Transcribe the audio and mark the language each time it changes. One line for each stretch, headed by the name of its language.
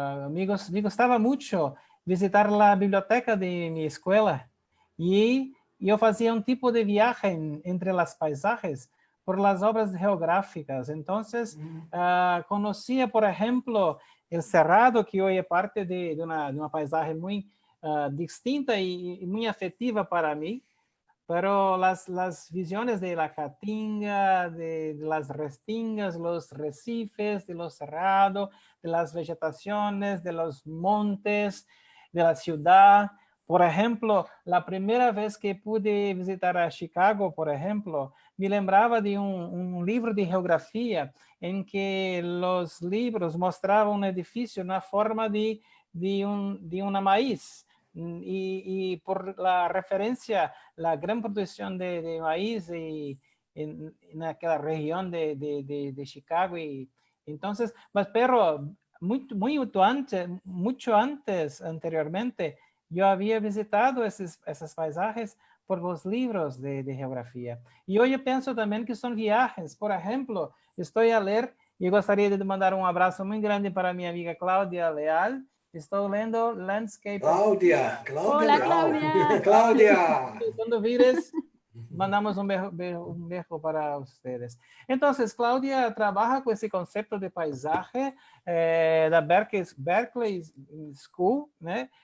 Portuguese: me gostava muito visitar a biblioteca de minha escola e eu fazia um tipo de viagem entre as paisagens
Spanish: por las obras geográficas.
Portuguese: Então, conhecia, por exemplo, el Cerrado, que hoje é parte de uma paisagem muito distinta e muito afetiva para mim,
Spanish: pero las visiones de la caatinga, de las restingas, los recifes, de lo cerrado, de las vegetaciones, de los montes, de la ciudad. Por ejemplo, la primera vez que pude visitar a Chicago, por ejemplo,
Portuguese: me lembraba de
Spanish: un libro de geografía en que los libros mostraban un edificio en la forma de una maíz. Y por la referencia, la gran producción de maíz en aquella región de Chicago. Y entonces, pero mucho antes, anteriormente, yo había visitado esos paisajes por los libros de geografía. Y hoy yo pienso también que son viajes. Por ejemplo, estoy a leer y
Portuguese: gostaria de mandar um abraço muito grande para minha amiga Cláudia Leal. Estou lendo Landscape. Cláudia
Spanish: Hola,
Portuguese: Leal. Claudia. Cláudia. Quando vires, mandamos um beijo para vocês. Então, Cláudia trabalha com esse conceito de paisagem da Berkeley School, né?